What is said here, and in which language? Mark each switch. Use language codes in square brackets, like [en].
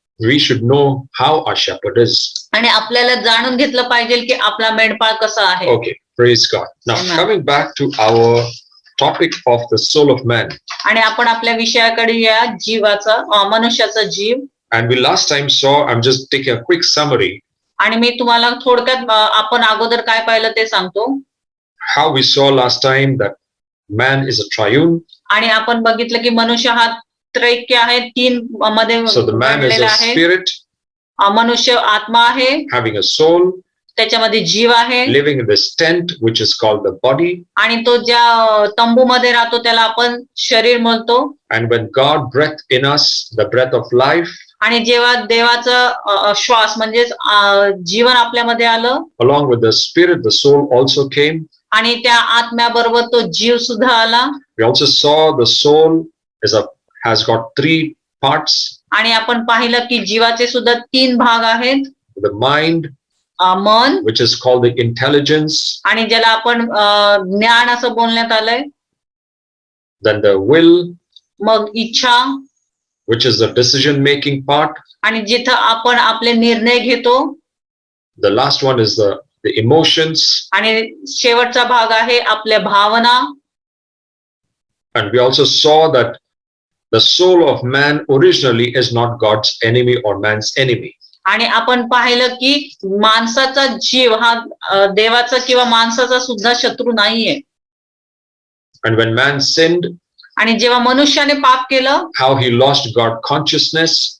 [en] We should know how our shepherd is. [mr] आणि आपल्याला जाणून घेतलं पाहिजे की आपला मेंढपाळ कसा आहे. [en] Okay, praise God. Now Amen. coming back to our topic of the soul of man. [mr] आणि आपण आपल्या विषयाकडे या जीवाचा मनुष्याचा जीव. [en] And we last time saw, I'm just taking a quick summary. [mr] आणि मी तुम्हाला थोडक्यात आपण अगोदर काय पाहिलं ते सांगतो. [en] How we saw last time that man is a triune. [mr] आणि आपण बघितलं की मनुष्य हा त्रैक्य आहे, तीन मध्ये [en] So the man is [mr] बनलेला [en] a [mr] आहे. [en] spirit [mr] मनुष्य आत्मा आहे, [en] having a soul, [mr] त्याच्यामध्ये जीव आहे. [en] living in this tent which is called the body. [mr] आणि तो ज्या तंबूमध्ये राहतो त्याला आपण शरीर म्हणतो. [en] And when God breathed in us the breath of life, [mr] आणि जेव्हा देवाचा श्वास म्हणजे जीवन आपल्यामध्ये आलं, [en] along with the spirit, the soul also came. [mr] आणि त्या आत्म्याबरोबर तो जीव सुद्धा आला. [en] We also saw the soul has got 3 parts. [mr] आणि आपण पाहिलं की जीवाचे सुद्धा 3 भाग आहेत. [en] The mind, [mr] मन, [en] which is called the intelligence. [mr] आणि ज्याला आपण ज्ञान असं बोलण्यात आलंय. [en] Then the will, [mr] मग इच्छा, [en] which is the decision making part. [mr] आणि जिथं आपण आपले निर्णय घेतो. [en] The last one is the emotions. [mr] आणि शेवटचा भाग आहे आपल्या भावना. [en] And we also saw that the soul of man originally is not God's enemy or man's enemy. [mr] आणि आपण पाहिलं की माणसाचा जीव हा देवाचा किंवा माणसाचा सुद्धा शत्रू नाहीये. [en] And when man sinned, [mr] आणि जेव्हा मनुष्याने पाप केलं, [en] how he lost God consciousness.